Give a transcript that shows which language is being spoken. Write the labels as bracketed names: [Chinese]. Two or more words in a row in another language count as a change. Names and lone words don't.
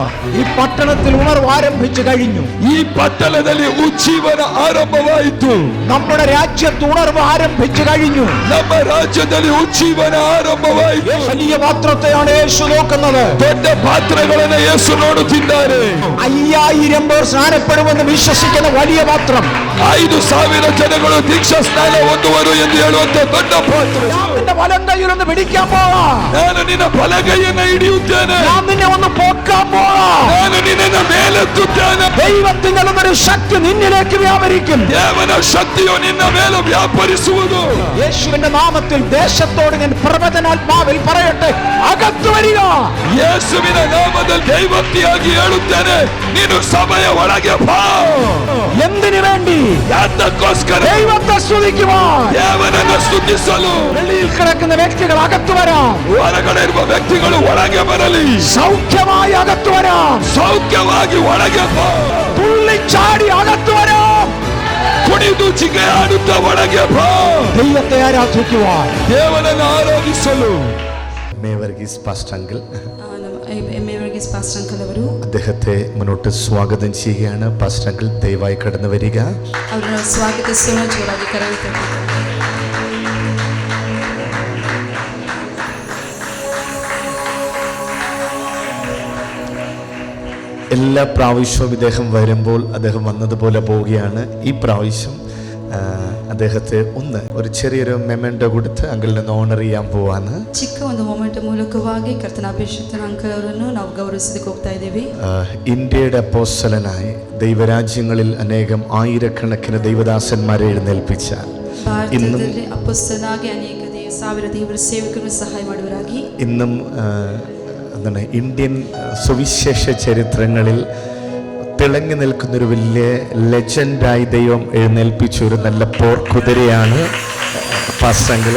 [Malayalam] ഈ പട്ടണത്തിൽ ഉണർവ് ആരംഭിച്ചു കഴിഞ്ഞു. [Kannada] ಈ ಪಟ್ಟಣದಲ್ಲಿ ಉಜ್ಜೀವನ ಆರಂಭವಾಯಿತು. [Malayalam] നമ്മുടെ രാജ്യത്ത് ഉണർവ് ആരംഭിച്ചു കഴിഞ്ഞു. [Kannada] ನಮ್ಮ ರಾಜ್ಯದಲ್ಲಿ ಉಜ್ಜೀವನ ಆರಂಭವಾಯಿತು. [Malayalam] വലിയ പാത്രത്തെയാണ് യേശു നോക്കുന്നത്. [Kannada] ದೊಡ್ಡ ಪಾತ್ರಗಳನ್ನು ಯೇಸು ನೋಡುತ್ತಿದ್ದಾರೆ. [Malayalam] 5000 പേർ സ്നാനപ്പെടുമെന്ന് വിശ്വസിക്കുന്ന വലിയ പാത്രം. [Kannada] 5000 ಜನಗಳು ದೀಕ್ಷಾ ಸ್ನಾನ ಹೊಂದುವರು ಎಂದು ಹೇಳುವಂತ ದೊಡ್ಡ ಪಾತ್ರ. [Malayalam] നിന്റെ വലം കൈയിലൊന്ന് പിടിക്കാൻ പോവാ. [Kannada] ನಾನು ನಿನ್ನ ಬಲಗೈಯನ್ನು ಹಿಡಿಯುತ್ತೇನೆ. [Malayalam] ഞാൻ നിന്നെ ഒന്ന് പൊക്കാൻ പോവാ. [Kannada] ನಾನು ನಿನ್ನನ್ನು ಮೇಲೆತ್ತುತ್ತೇನೆ. [Malayalam] ദൈവത്തിന്റെ ഒരു ശക്തി നിന്നിലേക്ക് വ്യാപരിക്കും. [Kannada] ದೇವನ ಶಕ್ತಿಯು ನಿನ್ನ ಮೇಲೆ ವ್ಯಾಪರಿಸುವುದು. [Malayalam] യേശുവിന്റെ നാമത്തിൽ ദേശത്തോട് ഞാൻ പ്രവചനാത്മാവിൽ പറയട്ടെ, അകത്തു വരിക. [Kannada] ಯೇಸುವಿನ ನಾಮದಲ್ಲಿ ದೈವೋಕ್ತಿಯಾಗಿ ಹೇಳುತ್ತೇನೆ, ನೀನು ಸಭೆಯ ಒಳಗೆ ಬಾ. [Malayalam] എന്തിനു വേണ്ടി? [Kannada] ಯಾತಕ್ಕೋಸ್ಕರ? [Malayalam] ദൈവത്തെ സ്തുതിക്കുവാൻ, [Kannada] ದೇವನನ್ನು ಸ್ತುತಿಸಲು. [Malayalam] വെളിയിൽ കിടക്കുന്ന വ്യക്തികൾ അകത്തു വരാം. [Kannada] ಹೊರಗಡೆ ಇರುವ ವ್ಯಕ್ತಿಗಳು ಒಳಗೆ ಬರಲಿ. [Malayalam] സൗഖ്യമായി അകത്തു വരാം. [Kannada] ಸೌಖ್ಯವಾಗಿ ಒಳಗೆ ಬಾ. [Malayalam] തുള്ളിച്ചാടി അകത്തു വരാം. [Kannada] ಕುಣಿದು ಜಿಗೆ ಆಡುತ್ತಾ ಒಳಗೆ ಬಾ. [Malayalam] ദൈവത്തെ ആരാധിക്കുവാൻ, [Kannada] ದೇವನನ್ನು ಆರಾಧಿಸಲು. [Malayalam] മേവർഗീസ് പാസ്റ്റർ അങ്കിൾ, മേവർഗീസ് പാസ്റ്റർ അങ്കിൾ ಅವರು അദ്ദേഹത്തെ മുന്നോട്ട് സ്വാഗതം ചെയ്യുകയാണ്. പാസ്റ്റർ അങ്കിൾ ദയവായി കടന്നു വരിക. [Kannada] ಅವರನ್ನು ಸ್ವಾಗತಿಸುವ ಜೋರಾಗಿ ಕರೆಯುತ್ತೇವೆ. [Malayalam] എല്ലാ പ്രാവശ്യവും ഇദ്ദേഹം വരുമ്പോൾ അദ്ദേഹം വന്നതുപോലെ പോവുകയാണ്. ഈ പ്രാവശ്യം അദ്ദേഹത്തെ ഒരു ചെറിയൊരു മെമെന്റോ കൊടുത്ത് അങ്കിളിനെ ഓണർ ചെയ്യാൻ പോവാണ്. [Kannada] ಚಿಕ್ಕ ಒಂದು ಮೊಮೆಂಟ್ ಮೂಲಕವಾಗಿ ಕರ್ತನ ಅಭಿಷೇಕನ ಅಂಕಲ್ ಅವರನ್ನು ನಾವು ಗೌರವಿಸಲಿಕ್ಕೆ ಹೋಗ್ತಾ ಇದ್ದೀವಿ. [Malayalam] ഇന്ത്യയുടെ അപ്പോസ്തലനായി ദൈവരാജ്യങ്ങളിൽ അനേകം ആയിരക്കണക്കിന് ദൈവദാസന്മാരെ എഴുന്നേൽപ്പിച്ച, [Kannada] ಭಾರತದಲ್ಲಿ ಅಪೊಸ್ತಲನಾಗಿ ಅನೇಕ ಸಾವಿರ ದೇವರ ಸೇವಕರನ್ನು ಸಹಾಯ ಮಾಡುವರಾಗಿ [Malayalam] ഇന്നും ഇന്ത്യൻ സുവിശേഷ ചരിത്രങ്ങളിൽ തിളങ്ങി നിൽക്കുന്നൊരു വലിയ ലെജൻഡായി ദൈവം എഴുന്നേൽപ്പിച്ച ഒരു നല്ല പോർക്കുതിരയാണ് പാസ്റ്റർ അങ്കിൾ.